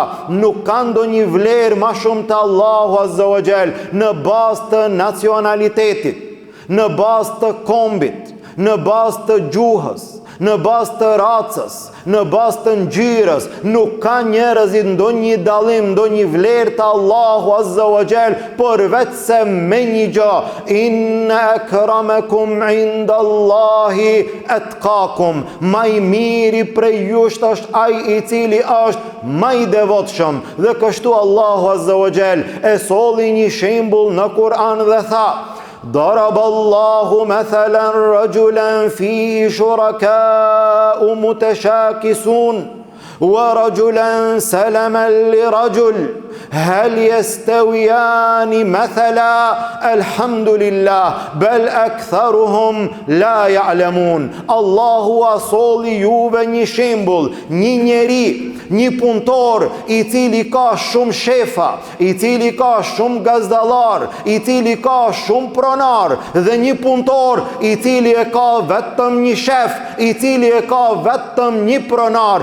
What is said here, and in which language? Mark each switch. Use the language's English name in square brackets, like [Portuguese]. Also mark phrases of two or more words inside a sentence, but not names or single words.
[Albanian] Nuk ka ndonjë vlerë më shumë te Allahu [Arabic] عز وجل [Albanian] në bazë të nacionalitetit, në bazë të kombit, në bazë të gjuhës, në bazë të racës, në bazë të ngjyrës, nuk ka njerëzit ndonjë dallim, ndonjë vlerë të Allahu [Arabic] عز وجل, [Albanian] por vetëse me një gjë: [Arabic] إن أكرمكم عند الله أتقاكم. [Albanian] Më i miri prej jush është ai i cili është më i devotshëm. Dhe kështu Allahu [Arabic] عز وجل [Albanian] e solli një shembull në Kur'an dhe tha: [Arabic] ضرب الله مثلا رجلا فيه شركاء متشاكسون ورجلا سلما لرجل هل يستويان مثلا الحمد لله بل أكثرهم لا يعلمون. [Albanian] Allahu asolli juve një shembull, një njeri, një punëtor i cili ka shumë shefa, i cili ka shumë gazdallar, i cili ka shumë pronar, dhe një punëtor i cili e ka vetëm një shef, i cili e ka vetëm një pronar.